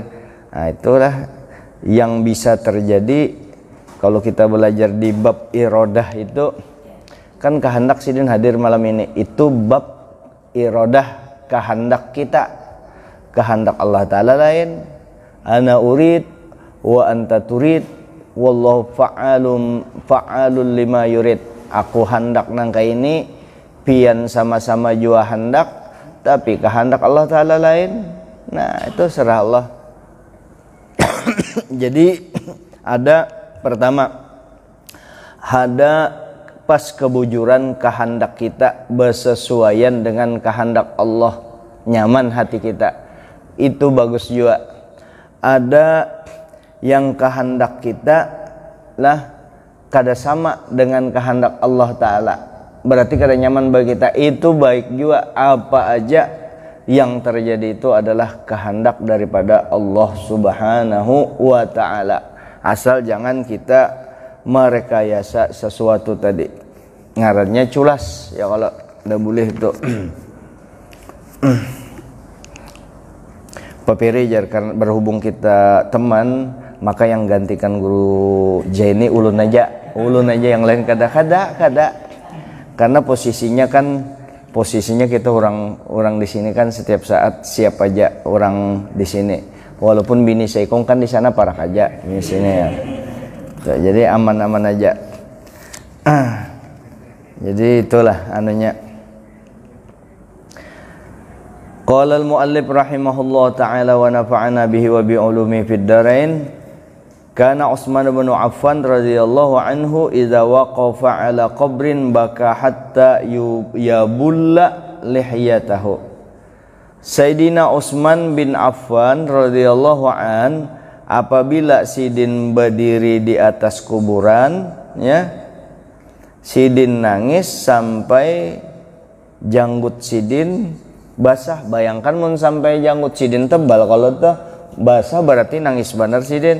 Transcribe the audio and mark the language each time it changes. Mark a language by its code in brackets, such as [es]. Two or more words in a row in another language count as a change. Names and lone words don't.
[bjn] Nah itulah yang bisa terjadi kalau kita belajar di bab irodah itu. Kan kehendak sidin hadir malam ini itu bab irodah, kehendak kita. Kehendak [ar] الله تعالى [bjn] lain, [ar] أنا أريد وأنت تريد والله فعال لما يريد. [bjn] Aku hendak nangka ini, pian sama-sama jua hendak, tapi kehendak [ar] الله تعالى [bjn] lain. Nah itu serah Allah. Jadi ada pertama, ada pas kebujuran kehendak kita bersesuaian dengan kehendak Allah, nyaman hati kita, itu bagus juga. Ada yang kehendak kita lah kada sama dengan kehendak [ar] الله تعالى, [bjn] berarti kada nyaman bagi kita, itu baik juga. Apa aja yang terjadi itu adalah kehendak daripada [ar] الله سبحانه وتعالى, [bjn] asal jangan kita merekayasa sesuatu tadi. Ngarannya culas ya, kalau udah boleh itu. Papiri jar, karena berhubung kita teman, maka yang gantikan guru Jenny ulun aja yang lain kada. Karena posisinya kita orang di sini kan setiap saat siap aja orang di sini. Walaupun bini Seikong kan di sana parak aja di sini ya. Jadi aman-aman aja. Jadi itulah anunya. [ar] قال المؤلف رحمه الله تعالى ونفعنا به وبعلومه في الدارين. كان عثمان بن عفان رضي الله عنه إذا وقف على قبر بكى حتى يبل لحيته. سيدنا عثمان بن عفان رضي الله عن, [bjn] apabila sidin berdiri di atas kuburan ya, sidin nangis sampai janggut sidin basah. Bayangkan mun sampai janggut sidin tebal, kalau tuh basah berarti nangis benar sidin.